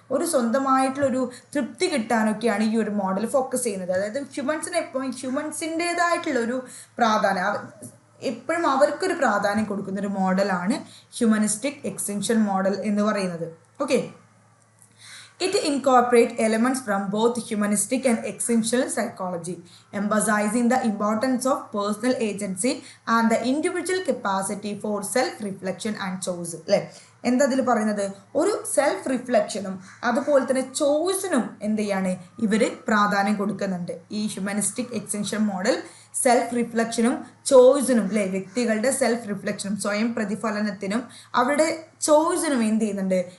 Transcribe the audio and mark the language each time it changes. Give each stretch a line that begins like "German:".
Malayalam: ഒരു സ്വന്തമായിട്ടുള്ളൊരു തൃപ്തി കിട്ടാനൊക്കെയാണ് ഈ ഒരു മോഡൽ ഫോക്കസ് ചെയ്യുന്നത്. അതായത് ഹ്യൂമൻസിന് എപ്പോഴും ഹ്യൂമൻസിൻ്റേതായിട്ടുള്ളൊരു പ്രാധാന്യം, എപ്പോഴും അവർക്കൊരു പ്രാധാന്യം കൊടുക്കുന്നൊരു മോഡലാണ് ഹ്യൂമനിസ്റ്റിക് എക്സ്റ്റൻഷ്യൽ മോഡൽ എന്ന് പറയുന്നത്.
English: Okay, it incorporates elements from both humanistic and existential psychology, emphasizing the importance of personal agency and the individual capacity for self-reflection and choice.
Malayalam: അല്ലേ? എന്താ അതിൽ പറയുന്നത്? ഒരു സെൽഫ് റിഫ്ലക്ഷനും അതുപോലെ തന്നെ ചോയ്സിനും എന്ത് ചെയ്യാണ് ഇവർ പ്രാധാന്യം കൊടുക്കുന്നുണ്ട്. ഈ ഹ്യൂമനിസ്റ്റിക് എക്സ്റ്റൻഷൻ മോഡൽ സെൽഫ് റിഫ്ലക്ഷനും ചോയ്സിനും, അല്ലേ? വ്യക്തികളുടെ സെൽഫ് റിഫ്ലക്ഷനും സ്വയം പ്രതിഫലനത്തിനും അവരുടെ ചോയ്സിനും എന്ത് ചെയ്യുന്നുണ്ട്?